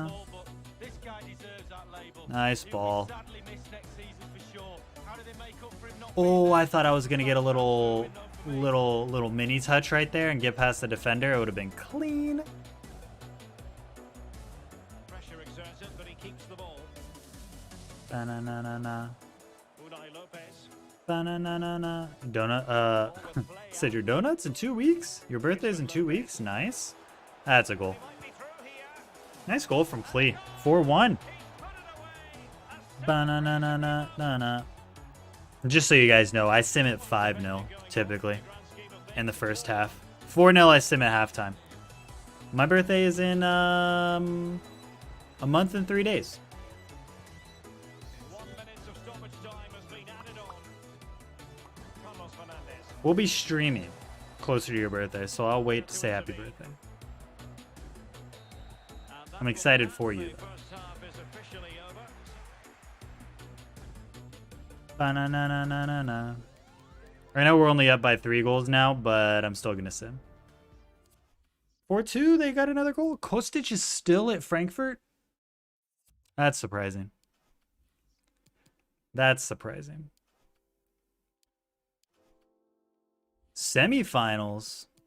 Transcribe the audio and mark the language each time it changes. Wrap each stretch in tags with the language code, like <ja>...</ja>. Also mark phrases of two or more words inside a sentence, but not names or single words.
<en>football, but this guy deserves that label. Nice He'll be ball. sadly missed next season for sure. How do they make up for him not Oh, being I there? thought I was gonna get a little mini touch right there and get past the defender. It would have been clean. Pressure exerted, but he keeps the ball. Ba-na-na-na-na. Unai Lopez. Ba-na-na-na-na. Donut. Said your donuts in 2 weeks? Your birthday's in 2 weeks? Nice. That's a goal. Might be through here. Nice goal from Klee. 4-1. Put it away. Ba-na-na-na-na-na-na. Just so you guys know, I sim at 5-0 typically in the first half. 4-0 I sim at halftime. My birthday is in a month and 3 days. 1 minute of stoppage time has been added on. Carlos Fernandez. We'll be streaming closer to your birthday, so I'll wait to say happy birthday. And that I'm excited will for end. you, The though. first half is officially over. Ba-na-na-na-na-na. Right now we're only up by 3 goals now, but I'm still gonna sim. 4-2, they got another goal. Kostic is still at Frankfurt. That's surprising. That's surprising. Semifinals.</en>